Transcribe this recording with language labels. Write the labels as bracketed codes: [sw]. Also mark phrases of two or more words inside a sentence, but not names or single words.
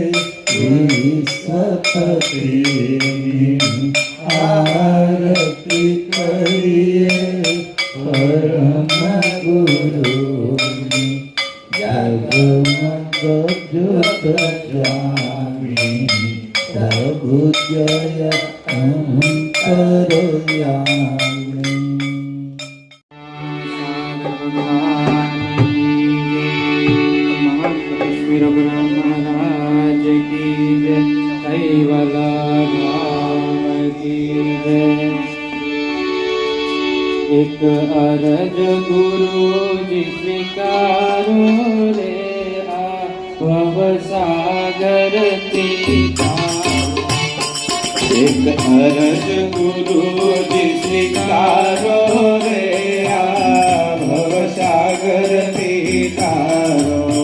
[gu] સતની આરતી કરીએ પરમ ગુરુની જગમગ જ્યોત જામી પ્રભુ જય અંતરયામી [hi] महाराज की जय कैवलधाम की जय। एक अरज गुरु जी स्वीकारो रे भव सागर एक अरज गुरु जी स्वीकारो रे भव सागर तारो